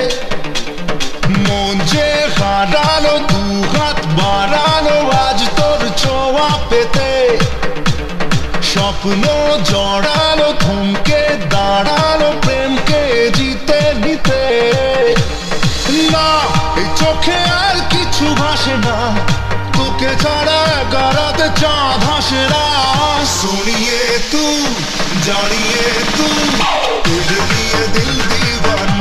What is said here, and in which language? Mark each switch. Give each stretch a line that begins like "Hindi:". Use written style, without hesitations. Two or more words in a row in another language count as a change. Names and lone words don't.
Bangla: মন যে হারানো, দুহাত বাড়ানো আজ তোর ছোঁয়া পেতে, স্বপ্ন জড়ানো, থমকে দাঁড়ানো প্রেমকে জিতে নিতে। না, এই চোখে আর কিছু ভাসে না, তোকে ছাড়া গারাতে চাঁদ হাসে না।
Hindi: सुनिए तू, जानिए तू, तेरे लिए दिल दीवाना।